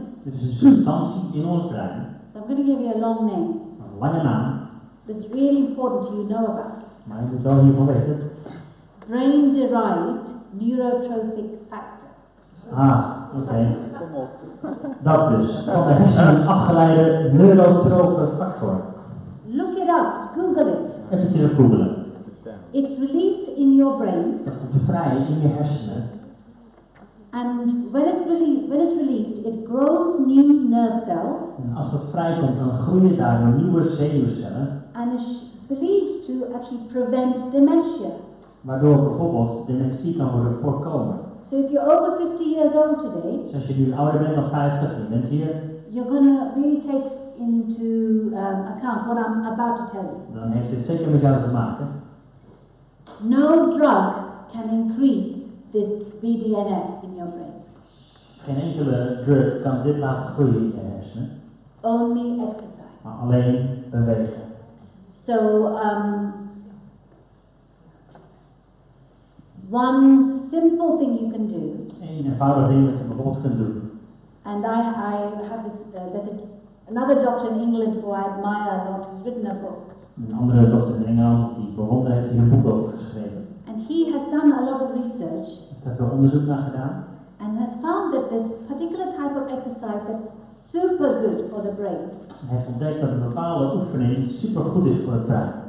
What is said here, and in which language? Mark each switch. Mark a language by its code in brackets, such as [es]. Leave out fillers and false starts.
[nl] dit is een substantie in ons brein, [en] So I'm going to give you a long name. [nl] een lange naam, [en] It's really important you know about. [nl] maar je moet wel hiervan weten. [en] Brain-derived neurotrophic factor. [nl] Oké. Dat dus, van de hersenen afgeleide neurotrofe factor. [en] Look it up, Google it. [nl] Eventjes op googlen. [en] It's released in your brain, [nl] Dat komt vrij in je hersenen. [en] and when it's released, it grows new nerve cells [nl] En als dat vrijkomt, dan groeien daar nieuwe zenuwcellen, [en] and is believed to actually prevent dementia. [nl] waardoor bijvoorbeeld dementie kan worden voorkomen. [en] So if you're over 50 years old today, [nl] Dus als je nu ouder bent dan 50 en je bent hier, [en] you're going to really take into account what I'm about to tell you. [nl] dan heeft dit zeker met jou te maken. [en] No drug can increase this BDNF in your brain. [nl] Geen enkele drug kan dit laten groeien in je hersenen, [en] Only exercise. [nl] maar alleen bewegen. [en] So, one simple thing you can do, [nl] Eén eenvoudig ding dat je bijvoorbeeld kunt doen. [en] and I have this, another doctor in England who I admire a lot, who's written a book. [nl] Een andere dokter in Engeland die bewonderd heeft hier een boek over geschreven. [en] And he has done a lot of research [nl] Heeft daar veel onderzoek naar gedaan. [en] and has found that this particular type of exercise that's super good for the brain. [nl] Hij heeft ontdekt dat een bepaalde oefening super goed is voor het brein.